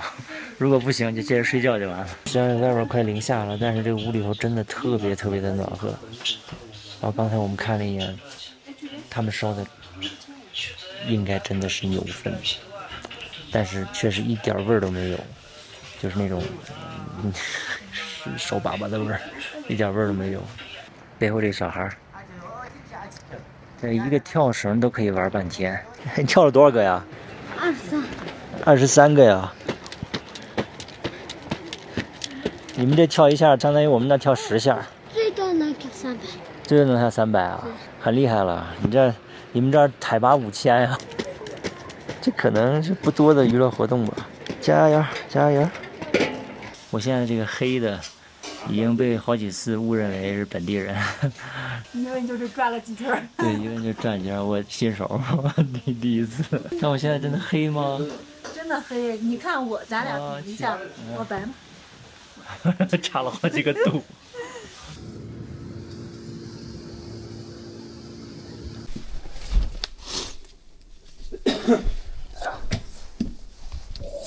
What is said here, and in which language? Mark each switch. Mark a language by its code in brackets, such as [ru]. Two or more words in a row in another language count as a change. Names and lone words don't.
[zh] 如果不行，就接着睡觉就完了。虽然外边快零下了，但是这个屋里头真的特别特别的暖和。然后刚才我们看了一眼，他们烧的应该真的是牛粪，但是确實一點味兒都沒有，就是那種手粑粑的味兒，一點味兒都沒有。背後這小孩，這一個跳繩都可以玩半天。你跳了多少個呀？23個呀。你們這跳一下，相當於我們那跳10下。最多能跳300。最多能跳300啊，很厲害了。你們這海拔5000呀，這可能是不多的娛樂活動吧。加油，加油！我現在這個黑的已經被好幾次誤認為是本地人。因為你就是轉了幾圈。對，因為就轉幾圈，我新手，第一次。那我現在真的黑嗎？真的黑，你看我，咱倆比一下，我白嗎？差了好幾個度。走。